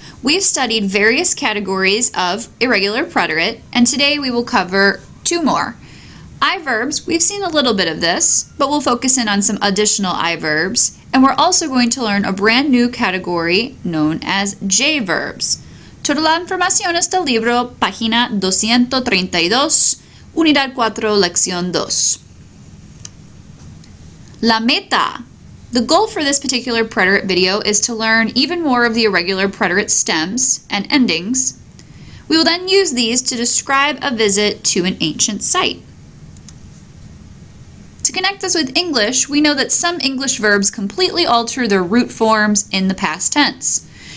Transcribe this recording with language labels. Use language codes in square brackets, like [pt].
[en] We've studied various categories of irregular preterite, and today we will cover two more. I-verbs, we've seen a little bit of this, but we'll focus in on some additional I-verbs, and we're also going to learn a brand new category known as J-verbs. [es] Toda la información está libro, página 232, unidad 4, lección 2. La meta. [en] The goal for this particular preterite video is to learn even more of the irregular preterite stems and endings. We will then use these to describe a visit to an ancient site. To connect this with English, we know that some English verbs completely alter their root forms in the past tense.